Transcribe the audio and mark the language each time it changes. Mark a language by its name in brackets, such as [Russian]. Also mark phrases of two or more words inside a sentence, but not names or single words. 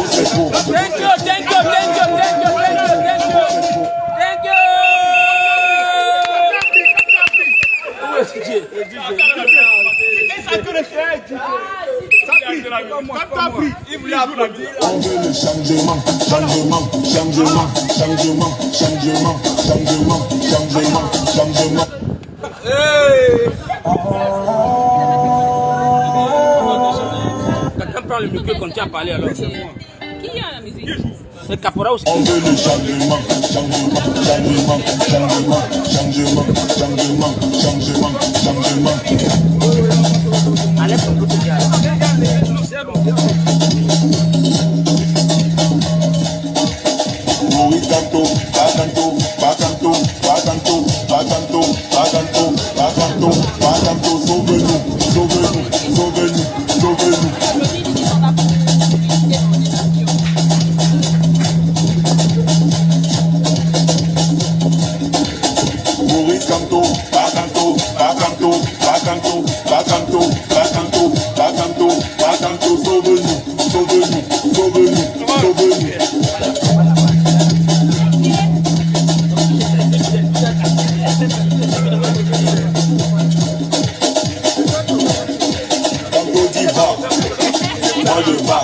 [French] trop. [English] Thank you, thank you, thank you, thank you, thank you, thank you. Thank you. [French] On veut le changement, changement, changement, changement, changement, changement, changement, changement. Quelqu'un prend le micro quand tu as parlé alors. Qui a la musique? C'est Capora aussi. On veut le changement, changement, changement, changement, changement, changement, changement, changement. Allez, ton coup de garde. Maurice Canto, Bacanto, Bacanto, Bacanto, Bacanto, Bacanto, Bacanto, Bacanto, sauve-nous, sauve-nous, sauve-nous, sauve-nous. Maurice Canto, Bacanto, Bacanto, Bacanto, Bacanto, Bacanto, Bacanto, Bacanto, sauve-nous, sauve-nous, sauve-nous, sauve-nous. Canto diva, moi je bats.